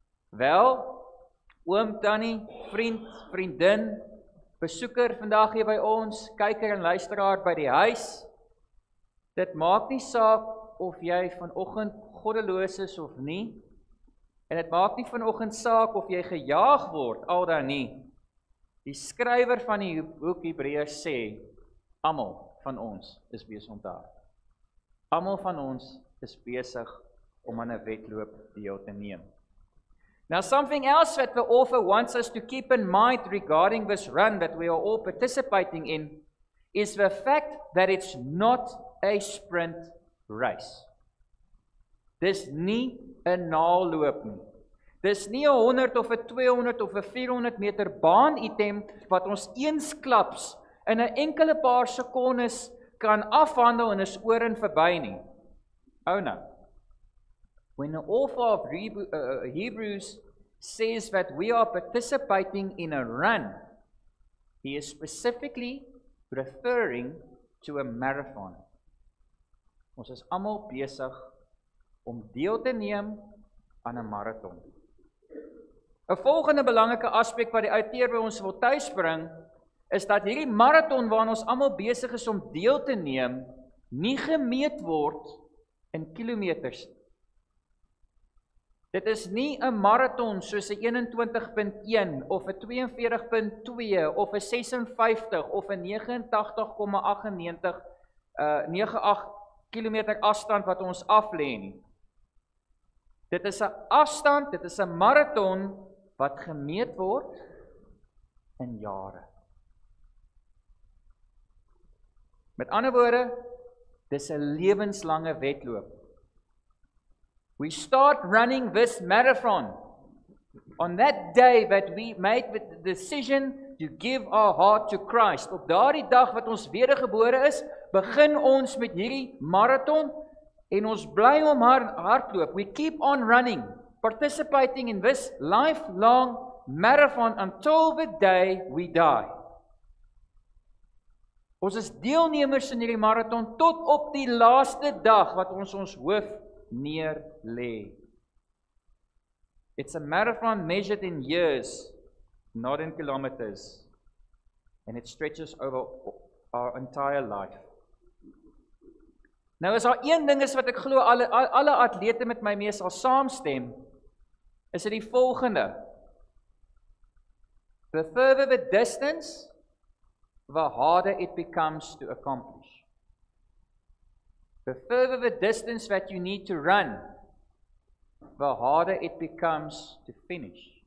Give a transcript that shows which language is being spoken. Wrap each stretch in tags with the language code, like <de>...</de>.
<af>Wel, oom, tannie, vriend, vriendin, besoeker vandag hier by ons, kyker en luisteraar by die huis, dit maak nie saak of jy vanoggend goddeloos is of nie, en dit maak nie vanoggend saak of jy gejaag word, al dan nie. Die skrywer van die boek Hebreërs sê, almal van ons is besig om te hardloop. Almal van ons is besig om aan 'n wedloop deel te neem.</af> <en>Now, something else that the author wants us to keep in mind regarding this run that we are all participating in is the fact that it's not a sprint race.</en> <af>Dis nie 'n naalloop nie. Dis nie 'n 100 of 'n 200 of 'n 400 meter baanitem wat ons eensklaps in 'n enkele paar sekondes kan afhandel en is oor en verby nie.</af> <en>Oh no. When the author of Hebrews says that we are participating in a run, he is specifically referring to a marathon.</en> <af>Ons is almal besig om deel te neem aan 'n marathon. 'n Volgende belangrike aspek wat die outeer by ons wil tuisbring, is dat hierdie marathon waaraan ons almal besig is om deel te neem, nie gemeet word in kilometers. Dit is nie 'n marathon soos 'n 21.1 of 'n 42.2 of 'n 56 of 'n 89,98 kilometer afstand wat ons aflê nie. Dit is 'n afstand, dit is 'n marathon wat gemeet word in jare. Met ander woorde, dis 'n lewenslange wedloop.</af> <en>We start running this marathon on that day that we made the decision to give our heart to Christ.</en> <af>Op daardie dag wat ons wedergebore is, begin ons met hierdie marathon en ons bly om hardloop.</af> <en>We keep on running, participating in this lifelong marathon until the day we die.</en> <af>Ons is deelnemers in hierdie marathon tot op die laaste dag wat ons hoof neer lê.</af> <en>It's a marathon measured in years, not in kilometers, and it stretches over our entire life.</en> <af>Nou as daar een ding is wat ek glo alle atlete met my mee sal saamstem, is dit die volgende.</af> <en>The further the distance, the harder it becomes to accomplish. The further the distance that you need to run, the harder it becomes to finish.</en>